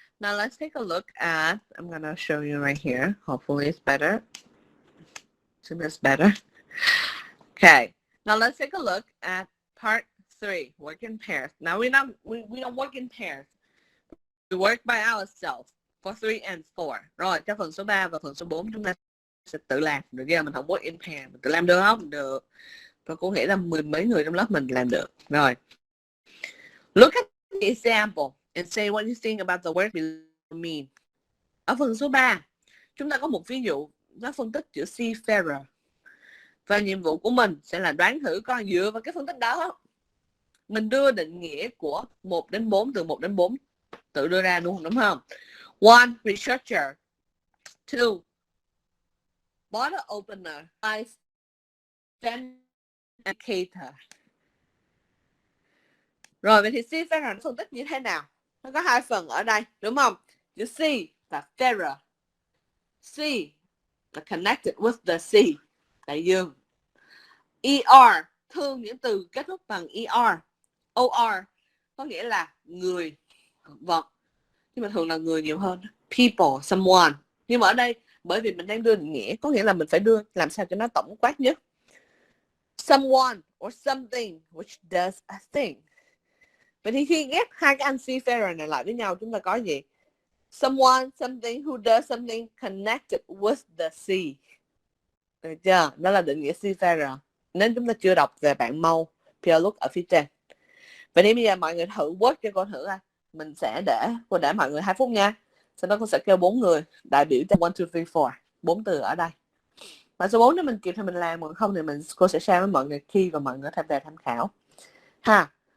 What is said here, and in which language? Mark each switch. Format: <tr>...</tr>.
<en>Now let's take a look at, I'm gonna show you right here. Hopefully it's better. So that's better. Okay. Now let's take a look at part 3, work in pairs. Now we don't work in pairs. We work by ourselves for 3 and 4.</en> <vi>Rồi, cho phần số 3 và phần số 4 chúng ta sẽ tự làm. Được chưa? Mình không work in pair. Mình tự làm được không? Được. Và cô nghĩ là 10 mấy người trong lớp mình làm được. Rồi.</vi> <en>Look at the example and say what you think about the word below mean.</en> <vi>Ở phần số 3, chúng ta có một ví dụ nó phân tích chữ seafarer. Và nhiệm vụ của mình sẽ là đoán thử coi dựa vào cái phân tích đó mình đưa định nghĩa của 1 đến 4, từ 1 đến 4 tự đưa ra đúng không?</vi> <en>1. Researcher. 2. Bottle opener. 5. Indicator.</en> <vi>Rồi, vậy thì seafarer phân tích như thế nào? Nó có 2 phần ở đây, đúng không? Chữ sea là farer. Sea là</vi> <en>connected with the sea,</en> <vi>đại dương. ER, thường những từ kết thúc bằng ER. OR có nghĩa là người, vật. Nhưng mà thường là người nhiều hơn. People, someone. Nhưng mà ở đây, bởi vì mình đang đưa định nghĩa, có nghĩa là mình phải đưa làm sao cho nó tổng quát nhất.</vi> <en>Someone or something which does a thing.</en> <vi>Vậy thì khi ghép hai cái anh seafarer này lại với nhau, chúng ta có gì?</vi> <en>Someone, something who does something connected with the sea.</en> <vi>Được chưa? Đó là định nghĩa seafarer. Nếu chúng ta chưa đọc về bạn mau peer look ở phía trên. Vậy thì bây giờ mọi người thử work cho cô thử. Mình sẽ để mọi người 2 phút nha. Sau đó cô sẽ kêu 4 người đại biểu cho 1, 2, 3, 4. 4 từ ở đây. Và số 4 nếu mình kịp thì mình làm, còn không thì cô sẽ share với mọi người khi và mọi người có thể về tham khảo. Ha.</vi>